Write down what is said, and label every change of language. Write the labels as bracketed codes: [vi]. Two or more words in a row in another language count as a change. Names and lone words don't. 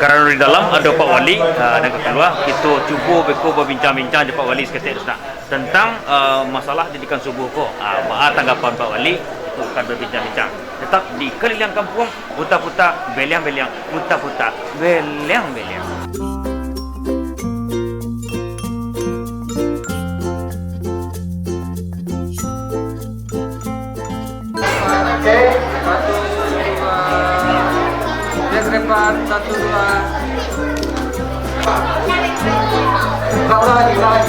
[id] di dalam ada Pak Wali dan ketua. Kita cuba beko berbincang-bincang dengan Pak Wali seketik tentang masalah didikan subuh ko. Apa tanggapan Pak Wali? Kita akan berbincang-bincang. Tetap di Keliling Kampung, putar-putar, beliang-beliang, putar-putar, beliang-beliang. Oke, 1, 2. [en] Yes, repat, 1, 2. Lagi.